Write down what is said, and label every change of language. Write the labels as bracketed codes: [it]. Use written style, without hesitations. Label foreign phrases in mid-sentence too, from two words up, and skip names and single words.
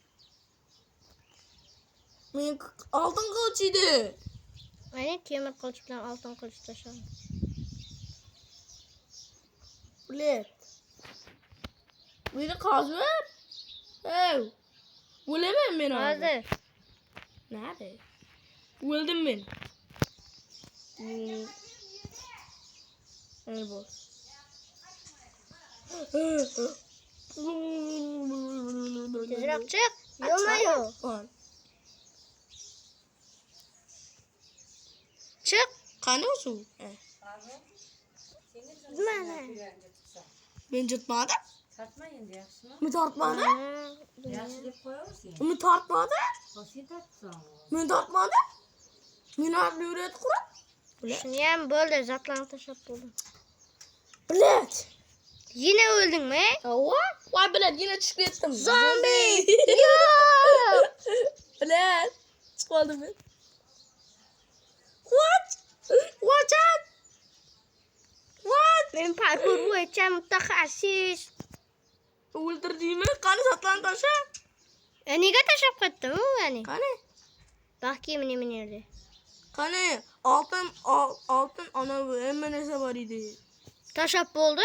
[uz] Men oltin qilich edi. Mana temir qilich bilan oltin qilich tashladim. Bilet. Meni qazib ver. O'laman men Hozir. [tr] Nerede? Öldüm ben. Boş. [uz] Tezroq chiq. Yo'lma-yo. Chiq. Qani o'shu? Mana. Men jutmadim. Tartma endi yaxshimi? Men tortmadim. Yaxshi deb qo'yaversin. Men tortmadim. Sen tartsan. Men tortmadim. Men arli yuradi qurib. Shuni ham bo'ldi, zatlan tashlab bo'ldi. Bilet. Yine o'ldingmi? Voy bilet, yine chiqib ketdim. Zombi. Bilet. Chiqib oldim men. [en] What? Watch out. What? [uz] Men parkur bo'yicha mutaxassis. O'ldirdingmi? Qani zatlan tasha? Nega tashlab ketdim u yani? Qani? Baxki meni yerda. Qani? Oltin ana hamma narsa bor edi. Tashlab bo'ldi.